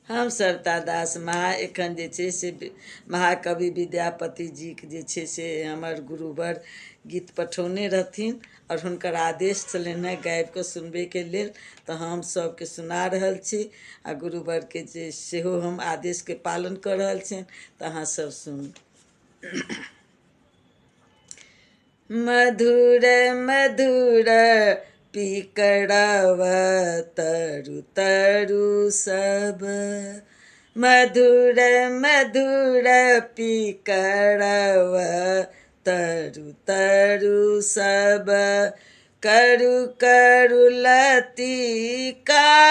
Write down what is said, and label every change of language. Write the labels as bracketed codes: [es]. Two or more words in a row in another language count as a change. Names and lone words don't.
[mai] हम सरिता दास महा एखन जे छै से महाकवि विद्यापति जीके जे छै से हमर गुरुवर गीत पठौने रहथिन और हुनकर आदेश छलनि हैं गाबि कऽ सुनबैके लेल, तऽ हम सबके सुना रहल छी आ गुरुवरके जे सेहो हम आदेशके पालन कऽ रहल छियनि, तऽ अहाँ सब सुनू। मधुर मधुर पिकड़व तरु तरु सब, मधुर मधुर पिकड़व तरु तरु सब, करु करु लतिका